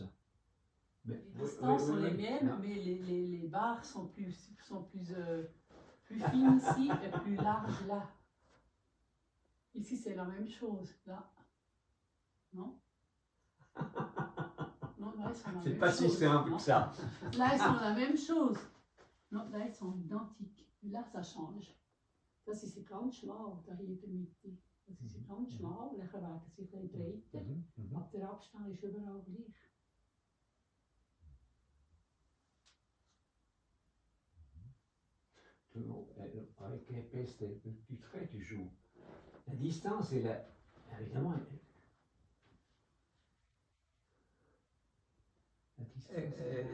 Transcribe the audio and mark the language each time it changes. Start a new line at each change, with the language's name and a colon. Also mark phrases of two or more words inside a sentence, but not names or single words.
French: Mais les distances sont les mêmes, mais les barres sont plus fines ici et plus larges là. Ici c'est la même chose, là. Non? Non, là ils sont la même chose. C'est pas si simple que ça. Là ils sont la même chose. Non, là ils sont identiques. Là ça change.
German: Das ist ganz schmal, da hier in der Mitte. Das ist ganz schmal, nachher werden sie ein bisschen breiter, aber der Abstand ist überall gleich.
French: Avec l'épaisse du trait, tu joues. La distance, évidemment. La distance,